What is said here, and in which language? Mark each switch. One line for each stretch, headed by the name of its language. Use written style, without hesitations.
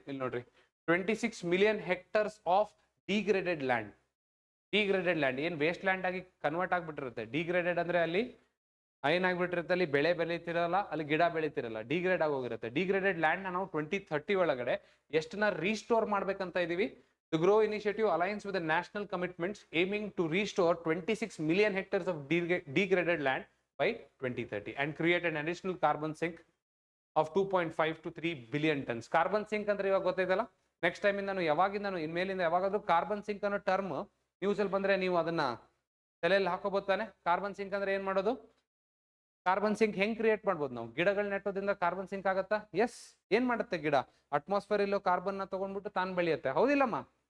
Kannada: ಇಲ್ಲಿ ನೋಡ್ರಿ,
English: 26 million hectares of degraded land.
Kannada: Degraded land ಏನ್ ವೇಸ್ಟ್ ಲ್ಯಾಂಡ್ ಆಗಿ ಕನ್ವರ್ಟ್ ಆಗ್ಬಿಟ್ಟಿರುತ್ತೆ. ಡಿಗ್ರೇಡೆಡ್ ಅಂದ್ರೆ ಅಲ್ಲಿ ಏನಾಗ್ಬಿಟ್ಟಿರುತ್ತೆ, ಅಲ್ಲಿ ಬೆಳೆ ಬೆಳೀತಿರಲ್ಲ, ಅಲ್ಲಿ ಗಿಡ ಬೆಳೀತಿರಲ್ಲ, ಡಿಗ್ರೇಡ್ ಆಗೋಗಿರುತ್ತೆ. ಡಿಗ್ರೇಡೆಡ್ ಲ್ಯಾಂಡ್ ನಾವು 2030 ಒಳಗಡೆ ಎಷ್ಟನ್ನ ರೀಸ್ಟೋರ್ ಮಾಡ್ಬೇಕಂತ ಇದೀವಿ.
English: The GROW initiative aligns with the national commitments aiming to restore 26 million hectares of degraded land by 2030 and create an additional carbon sink of 2.5 to 3 billion tons.
Kannada: Carbon sink ಅಂದ್ರೆ ಇವಾಗ ಗೊತ್ತಾಯ್ತಲ್ಲ. Next time ನಾನು ಇನ್ಮೇಲಿಂದ ಯಾವಾಗಾದ್ರೂ carbon sink ಅನ್ನೋ term news ಅಲ್ಲಿ ಬಂದ್ರೆ ನೀವು ಅದನ್ನ ತಲೆಯಲ್ಲಿ ಹಾಕೋಬಹುದು ತಾನೆ. ಕಾರ್ಬನ್ ಸಿಂಕ್ ಅಂದ್ರೆ ಏನ್ ಮಾಡೋದು? ಕಾರ್ಬನ್ ಸಿಂಕ್ ಹೆಂಗ್ ಕ್ರಿಯೇಟ್ ಮಾಡ್ಬೋದು ನಾವು? ಗಿಡಗಳು ನೆಟ್ಟೋದ್ರಿಂದ ಕಾರ್ಬನ್ ಸಿಂಕ್ ಆಗತ್ತಾ? ಎಸ್. ಏನ್ ಮಾಡುತ್ತೆ ಗಿಡ? ಅಟ್ಮಾಸ್ಫಿಯರ್ ಇಲ್ಲೋ ಕಾರ್ಬನ್ ನ ತಗೊಂಡ್ಬಿಟ್ಟು ತಾನು ಬೆಳೆಯುತ್ತೆ, ಹೌದಿಲ್ಲಮ್ಮ?